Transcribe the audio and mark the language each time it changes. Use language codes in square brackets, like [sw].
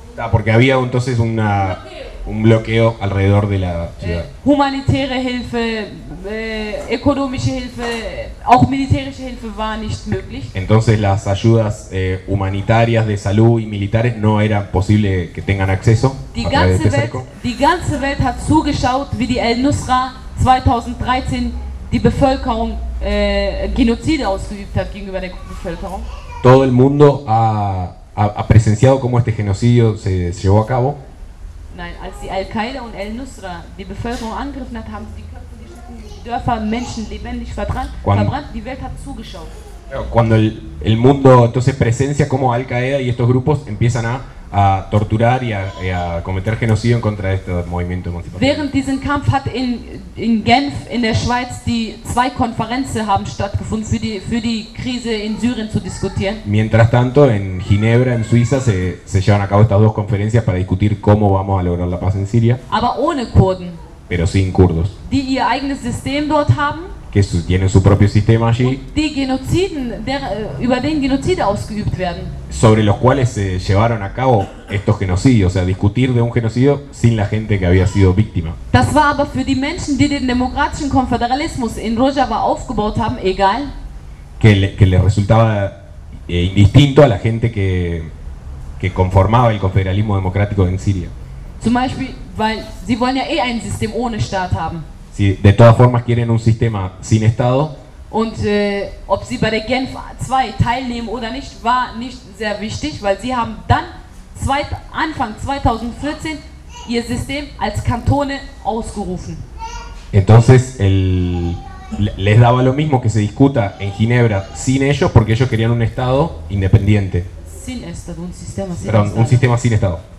[es] Porque había entonces un bloqueo alrededor de la ciudad. [de] Humanitäre Hilfe, ökonomische Hilfe, auch militärische Hilfe war nicht möglich. [es] Entonces las ayudas humanitarias de salud y militares no era posible que tengan acceso. [de] Die ganze Welt hat zugeschaut, wie die Al-Nusra 2013 die Bevölkerung genozide ausgeübt hat gegenüber der Bevölkerung. [es] Todo el mundo ha presenciado cómo este genocidio se llevó a cabo. [de] Nein, als die Al-Qaida und Al-Nusra die Bevölkerung angegriffen hat, haben sie die Köpfe, die Schuppen, die Dörfer, Menschen lebendig verbrannt, die Welt hat zugeschaut. [es] Cuando el mundo entonces presencia cómo Al-Qaida y estos grupos empiezan a torturar y a cometer genocidio en contra de este movimiento emancipatorio. [de] Während diesen Kampf hat in Genf in der Schweiz die zwei Konferenzen haben stattgefunden für die Krise in Syrien zu diskutieren. [es] Mientras tanto en Ginebra en Suiza se llevan a cabo estas dos conferencias para discutir cómo vamos a lograr la paz en Siria. [de] Aber ohne Kurden. [es] Pero sin kurdos. [de] Die ihr eigenes System dort haben. [es] Que tienen su propio sistema allí. [de] Die Genoziden, über den Genozide ausgeübt werden. [es] Sobre los cuales se llevaron a cabo estos genocidios, o sea, discutir de un genocidio sin la gente que había sido víctima. Das war aber für die Menschen, die den demokratischen Konföderalismus in Rojava aufgebaut haben, egal. Que le resultaba indistinto a la gente que conformaba el confederalismo democrático en Siria. Zum Beispiel, weil sie wollen ja eh ein System ohne Staat haben. Si de todas formas quieren un sistema sin Estado. Und ob sie bei der Genf 2 teilnehmen oder nicht, war nicht sehr wichtig, weil sie haben dann Anfang 2014 ihr System als Kantone ausgerufen. Entonces les daba lo mismo que se discuta en Ginebra sin ellos, porque ellos querían un Estado independiente. Sin Estado, un sistema sin Estado. Perdón, un sistema sin Estado.